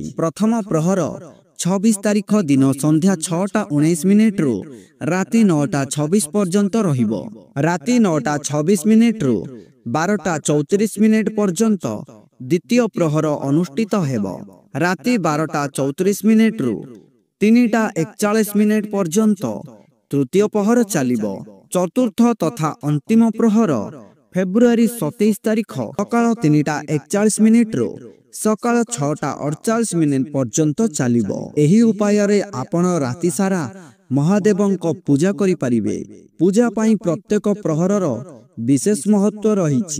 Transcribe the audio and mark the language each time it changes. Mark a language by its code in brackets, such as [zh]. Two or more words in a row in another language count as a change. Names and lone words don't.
[or] ପ୍ରଥମ ପ୍ରହର 26 ତାରିଖ ଦିନ ସନ୍ଧ୍ୟା 6:19 ରୁ ରାତି 9:26 ପର୍ଯ୍ୟନ୍ତ ରହିବ। ରାତି 9:26 ରୁ 12:34 ପର୍ଯ୍ୟନ୍ତ ଦ୍ୱିତୀୟ ପ୍ରହର ଅନୁଷ୍ଠିତ ହେବ। ରାତି 12:34 ରୁ 3:41 ପର୍ଯ୍ୟନ୍ତ ତୃତୀୟ ପ୍ରହର ଚାଲିବ। ଚତୁର୍ଥ ତଥା ଅନ୍ତିମ ପ୍ରହର ଫେବୃଆରୀ 27 ତାରିଖ ସକାଳ 3:41 ରୁ ସକାଳ 6:48 ପର୍ଯ୍ୟନ୍ତ ଚାଲିବ। ଏହି ଉପାୟ ରେ ଆପଣ ରାତି ସାରା ମହାଦେବଙ୍କ ପୂଜା କରି ପାରିବେ। ପୂଜା ପାଇଁ ପ୍ରତ୍ୟେକ ପ୍ରହରର ବିଶେଷ ମହତ୍ତ୍ୱ ରହିଛି।